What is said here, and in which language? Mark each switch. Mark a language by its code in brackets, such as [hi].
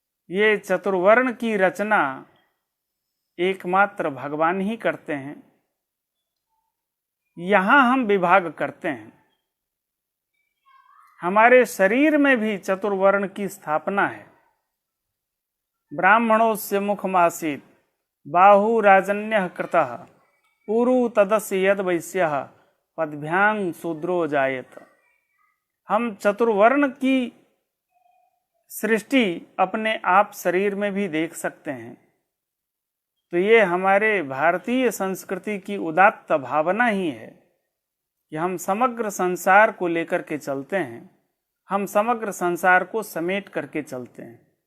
[hi] ये चतुर्वर्ण की रचना एकमात्र भगवान ही करते हैं। यहां हम विभाग करते हैं। हमारे शरीर में भी चतुर्वर्ण की स्थापना है। [sa] ब्राह्मणोस्य मुखमासीत् बाहु राजन्यः कृतः उरु तदस्य यद वैश्यः पद्भ्यां शूद्रो जायेत। [hi] हम चतुर्वर्ण की सृष्टि अपने आप शरीर में भी देख सकते हैं। तो ये हमारे भारतीय संस्कृति की उदात्त भावना ही है कि हम समग्र संसार को लेकर के चलते हैं, हम समग्र संसार को समेट करके चलते हैं।